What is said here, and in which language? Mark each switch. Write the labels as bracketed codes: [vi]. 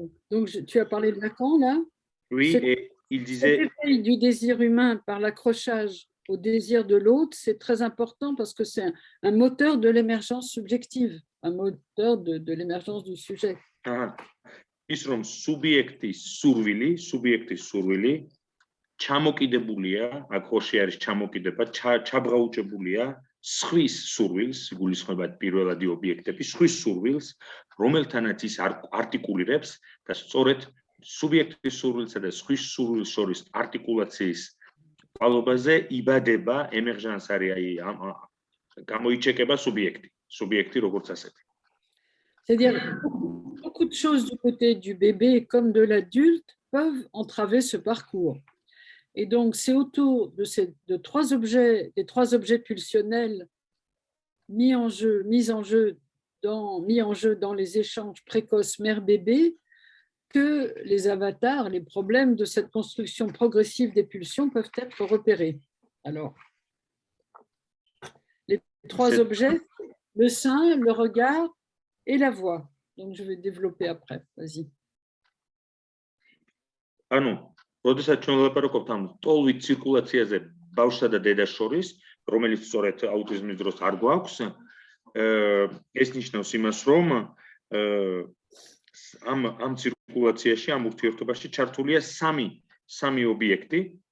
[fr] Donc, tu as parlé de Lacan, là? Oui, et il disait... Cet éveil du désir humain par l'accrochage au désir de l'autre, c'est très important parce que c'est un moteur de l'émergence subjective, un moteur de l'émergence du sujet. [ka] ის რომ სუბიექტის სურვილი ჩამოკიდებულია, აქ ხოში არის ჩამოკიდება, ჩაბღაუჭებულია სხვის სურვილს, გულისხმობად პირველადი ობიექტები, სხვის სურვილს, რომელთანაც ის არტიკულირებს და სწორედ სუბიექტის სურვილსა და სხვის სურვილს შორის არტიკულაციის ყალობაზე იბადება ემერჟანს არის აი გამოიჩეკება სუბიექტი როგორც ასეთი. [fr] C'est-à-dire beaucoup de choses du côté du bébé comme de l'adulte peuvent entraver ce parcours. Et donc, c'est autour de des trois objets pulsionnels mis en jeu dans les échanges précoces mère-bébé que les avatars, les problèmes de cette construction progressive des pulsions peuvent être repérés. Alors, les trois objets, le sein, le regard et la voix. Donc, je vais développer après. Vas-y. Ah non. [ka] როდესაც ჩვენ ვლაპარაკობთ ამ ტოლვით ცირკულაციაზე ბავშვსა და დედას შორის, რომელიც სწორედ აუტიზმის დროს არ გვაქვს, ეს ნიშნავს იმას, რომ ამ ცირკულაციაში, ამ ურთიერთობაში ჩართულია სამი ობიექტი,